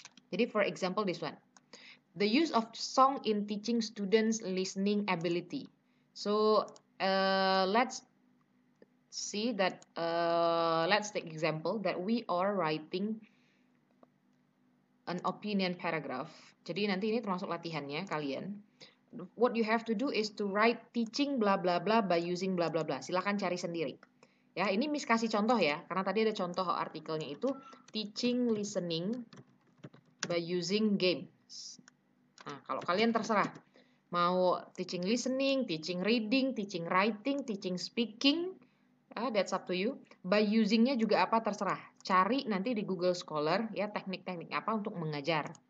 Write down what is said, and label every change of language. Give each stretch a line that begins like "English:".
English: Jadi for example this one, the use of song in teaching students listening ability. So let's see that let's take example that we are writing an opinion paragraph.
Indonesian: Jadi nanti ini termasuk latihannya kalian.
English: What you have to do is to write teaching bla bla bla by using bla bla bla.
Indonesian: Silakan cari sendiri. Ya, ini Miss kasih contoh ya, karena tadi ada contoh artikelnya itu teaching listening by using games. Nah, kalau kalian terserah mau
English: teaching listening, teaching reading, teaching writing, teaching speaking, that's up to you.
Indonesian: By usingnya juga apa terserah. Cari nanti di Google Scholar ya teknik-teknik apa untuk mengajar.